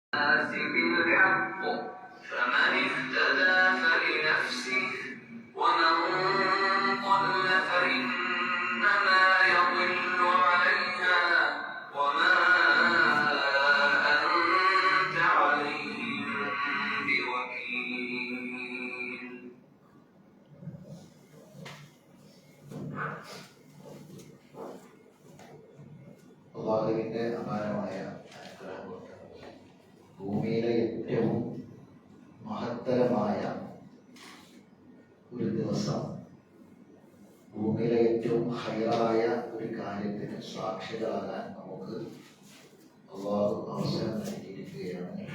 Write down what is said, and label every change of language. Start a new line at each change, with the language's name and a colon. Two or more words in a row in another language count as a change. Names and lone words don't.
Arabic: بالحق فمن اهتدى فلنفسه ومن ضل فإنما يضل عليها وما أنت عليهم بوكيل.
Malayalam: അള്ളാഹുവിന്റെ അപാരമായ ഭൂമിയിലെ ഏറ്റവും മഹത്തരമായ ഒരു ദിവസം, ഭൂമിയിലെ ഏറ്റവും ഹൈറായ ഒരു കാര്യത്തിന് സാക്ഷികളാകാൻ നമുക്ക് അള്ളാഹു അവസരം നൽകിയിരിക്കുകയാണ്.